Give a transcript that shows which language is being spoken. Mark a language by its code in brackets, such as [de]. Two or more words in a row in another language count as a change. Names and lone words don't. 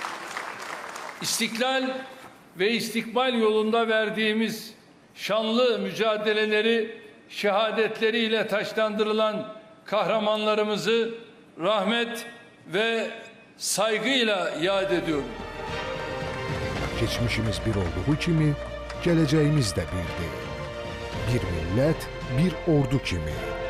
[tr] İstiklal ve istikbal yolunda verdiğimiz şanlı mücadeleleri, şehadetleriyle taçlandırılan kahramanlarımızı rahmet ve saygıyla yad ediyorum. [az] Keçmişimiz bir olduğu kimi, gələcəyimiz də birdir. Bir millət, bir ordu kimi.